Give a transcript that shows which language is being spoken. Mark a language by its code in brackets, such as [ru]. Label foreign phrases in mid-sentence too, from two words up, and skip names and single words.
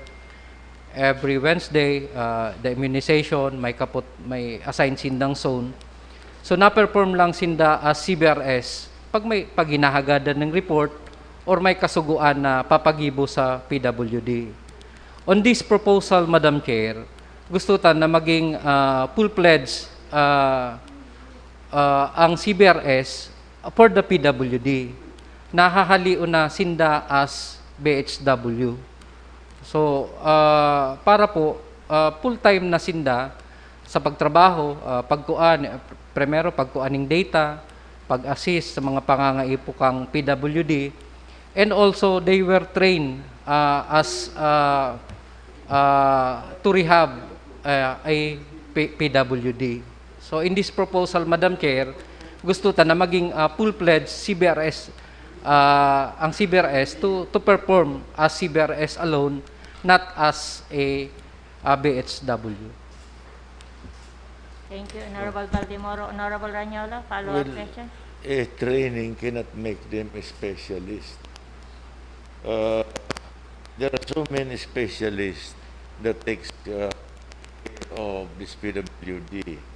[en] Every Wednesday, the immunization, [bik] may assign sindang zone. So, na-perform lang sinda as CBRS pag may paginahagadan ng report or may kasuguan na papagibo sa PWD. [en] On this proposal, Madam Chair, [bik] gusto tan na maging [en] full-pledged ang CBRS for the PWD. [bik] Nahahaliw na sinda as BHW. So, para po, full-time na sinda sa pagtrabaho, pagkuaning data, pag-assist sa mga pangangaipukang PWD, [en] and also they were trained as to rehab a PWD. So in this proposal, Madam Chair, [bik] gusto ta na maging [en] full-fledged CBRS ang CBRS to perform as CBRS alone, not as a BHW. Thank you, Honorable Baldemoro. Honorable Ranyola, follow-up Well, question? a training cannot make them a specialist. There are so many specialists that takes care of this PWD.